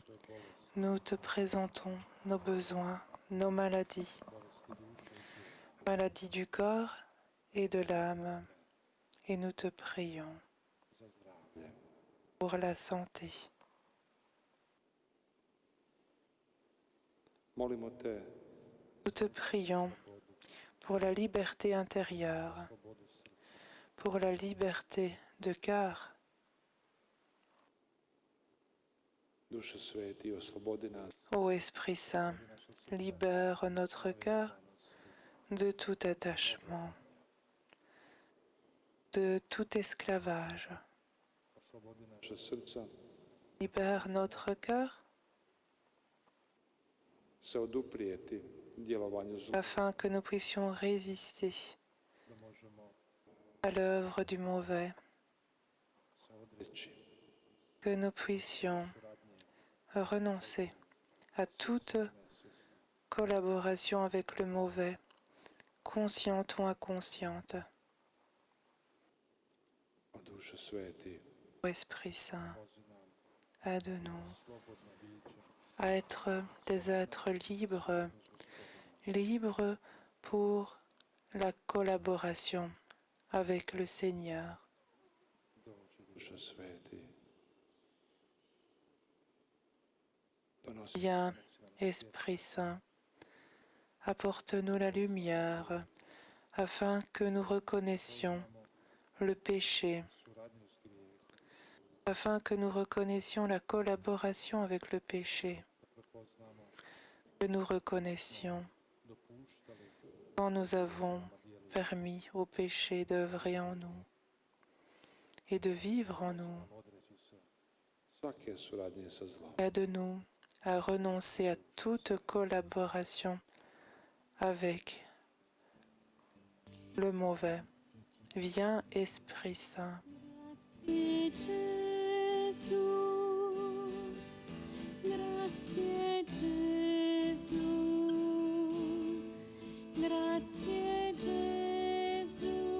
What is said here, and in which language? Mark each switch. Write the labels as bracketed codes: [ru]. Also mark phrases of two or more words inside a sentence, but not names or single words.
[fr] Nous te présentons nos besoins, nos maladies, maladies du corps et de l'âme, et nous te prions [hr] Za zdravlje. [fr] pour la santé. [hr] Molimo te [fr] Nous te prions pour la liberté intérieure, [hr] slobodu srca. [fr] pour la liberté de cœur. [hr] Duše sveti, oslobodi nas [fr] Ô Esprit Saint, libère notre cœur de tout attachement, de tout esclavage. [hr] oslobodi naše srca, [fr] Libère notre cœur [hr] se oduprijeti djelovanju zla, [fr] afin que nous puissions résister [hr] da možemo [fr] à l'œuvre du mauvais, [hr] se odreći [fr] que nous puissions [hr] suradnje [fr] renoncer à toute collaboration avec le mauvais, consciente ou inconsciente. [hr] O Duše sveti, [fr] Ô Esprit Saint, [hr] pomozi nam [fr] aide-nous [hr] slobodno biće, [fr] à être des êtres libres, libres pour la collaboration avec le Seigneur. [hr] dođi Duše sveti. Donosi [fr] Viens, [hr] nam [fr] Esprit Saint, apporte-nous la lumière afin que nous reconnaissions le péché, [hr] suradnju s grijehom, [fr] afin que nous reconnaissions la collaboration avec le péché, [hr] da prepoznamo [fr] que nous reconnaissions [hr] dopuštali [fr] quand nous avons [hr] nama dijeli [fr] permis au péché d'œuvrer en nous et de vivre en nous. [hr] nam odreći se svake suradnje sa zlom. [fr] Aide-nous à renoncer à toute collaboration avec le mauvais. Viens, Esprit Saint. [it] Grazie Gesù, grazie Gesù, grazie Gesù,